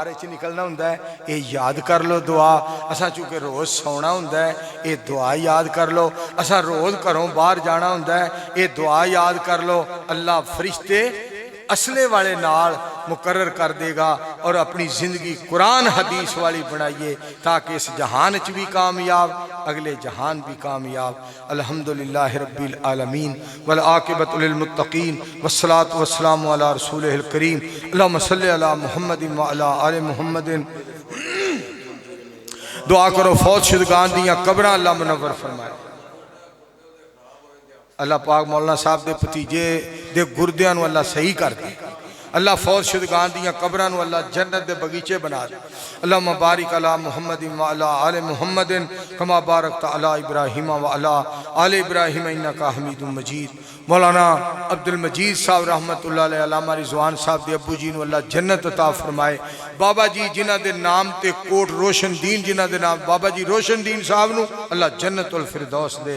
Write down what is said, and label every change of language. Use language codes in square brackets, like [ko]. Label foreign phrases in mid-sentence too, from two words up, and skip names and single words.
[pa] چ نکلنا ہوندہ ہے یہ یاد کر لو دعا اسا چونکہ روز سونا ہوندہ ہے یہ دعا یاد کر لو اسا روز گھروں باہر جانا ہوندہ ہے یہ دعا یاد کر لو اللہ فرشتے اسلحے والے نال مقرر کر دے گا، اور اپنی زندگی قرآن حدیث والی بنائیے تاکہ اس جہان چ بھی کامیاب، اگلے جہان بھی کامیاب۔ [ar] الحمدللہ رب العالمین والعاقبۃ للمتقین والصلاۃ والسلام علی رسولہ الکریم اللہم صلی علی محمد وعلی آل محمد۔ [pa] دعا کرو فوت شدگان دیاں قبراں اللہ منور فرمائے۔ اللہ پاک مولانا صاحب دے پتیجے دے گردیاں نو اللہ صحیح کر دے، اللہ فوت شدگان دیاں قبراں نو اللہ جنت دے بغیچے بنا دے۔ [ar] اللہم بارک علی محمد وعلی آل محمد کما بارکت علی ابراہیم وعلی آل ابراہیم انکا حمید مجید۔ [pa] مولانا عبدالمجید صاحب [ar] رحمت اللہ علیہ، [pa] علامہ رضوان صاحب دے ابو جی نو اللہ جنت عطا فرمائے۔ بابا جی جنہ دے نام تے کوٹ روشن دین، جنہ دے نام بابا جی روشن دین صاحب نو اللہ جنت الفردوس دے۔